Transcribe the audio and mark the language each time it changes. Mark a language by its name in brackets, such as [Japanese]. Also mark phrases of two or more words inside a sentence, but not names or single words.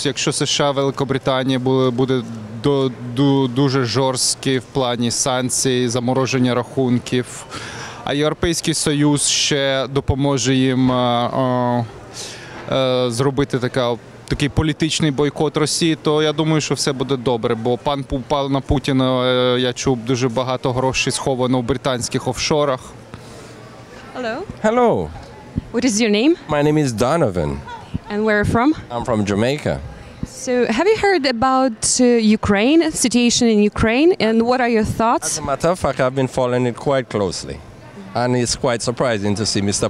[Ukrainian] Якщо США, Великобританія буде дуже жорсткі в плані санкцій, замороження рахунків, а Європейський Союз ще допоможе їм зробити такий політичний бойкот Росії, то я думаю, що все буде добре, бо пана Путіна, я чув, дуже багато грошей сховано в британських офшорах. [English] Hello. Hello, What is your name? my name is Donovan. And where are you from? I'm from Jamaica. So, have you heard about Ukraine, situation in Ukraine, and what are your As thoughts? a matter of fact, I've been following it quite closely. And it's quite surprising to see Mr.